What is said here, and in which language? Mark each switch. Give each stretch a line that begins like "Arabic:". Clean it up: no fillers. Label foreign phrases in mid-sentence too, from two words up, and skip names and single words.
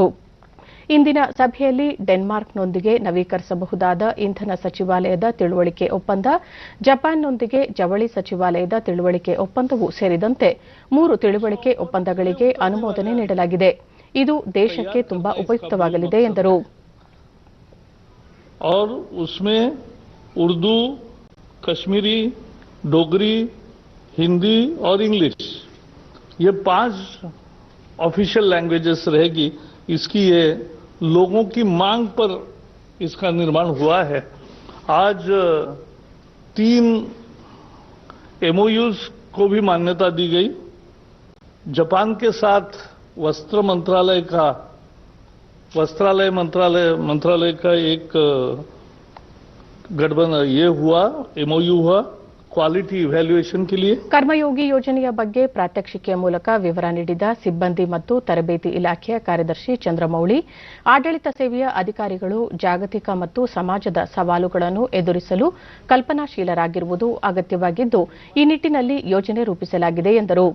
Kannada: ಇಂದಿನ ಸಭೆಯಲ್ಲಿ ಡೆನ್ಮಾರ್ಕ್ನೊಂದಿಗೆ ನವೀಕರಿಸಬಹುದಾದ ಇಂಧನ ಸಚಿವಾಲಯದ ತಿಳುವಳಿಕೆ ಒಪ್ಪಂದ, ಜಪಾನ್ನೊಂದಿಗೆ ಜವಳಿ ಸಚಿವಾಲಯದ ತಿಳುವಳಿಕೆ ಒಪ್ಪಂದವೂ ಸೇರಿದಂತೆ 3 ತಿಳುವಳಿಕೆ ಒಪ್ಪಂದಗಳಿಗೆ ಅನುಮೋದನೆ ನೀಡಲಾಗಿದೆ. ಇದು ದೇಶಕ್ಕೆ ತುಂಬಾ ಉಪಯುಕ್ತವಾಗಲಿದೆ ಎಂದರು.
Hindi: और उसमें उर्दू, कश्मीरी, डोगरी, हिंदी और इंग्लिश ये 5
English: official languages
Hindi: रहेगी. इसकी ये लोगों की मांग पर इसका निर्माण हुआ है. आज 3 एमओयूज को भी मान्यता दी गई. जापान के साथ वस्त्रालय मंत्रालय का एक गठबंधन ये हुआ, एमओयू हुआ
English: quality evaluation
Hindi: के लिए.
Kannada: ಕರ್ಮಯೋಗಿ ಯೋಜನೆಯ ಬಗ್ಗೆ ಪ್ರಾತ್ಯಕ್ಷಿಕೆಯ ಮೂಲಕ ವಿವರ ನೀಡಿದ ಸಿಬ್ಬಂದಿ ಮತ್ತು ತರಬೇತಿ ಇಲಾಖೆಯ ಕಾರ್ಯದರ್ಶಿ ಚಂದ್ರಮೌಳಿ, ಆಡಳಿತ ಸೇವೆಯ ಅಧಿಕಾರಿಗಳು ಜಾಗತಿಕ ಮತ್ತು ಸಮಾಜದ ಸವಾಲುಗಳನ್ನು ಎದುರಿಸಲು ಕಲ್ಪನಾಶೀಲರಾಗಿರುವುದು ಅಗತ್ಯವಾಗಿದ್ದು, ಈ ನಿಟ್ಟಿನಲ್ಲಿ ಯೋಜನೆ ರೂಪಿಸಲಾಗಿದೆ ಎಂದರು.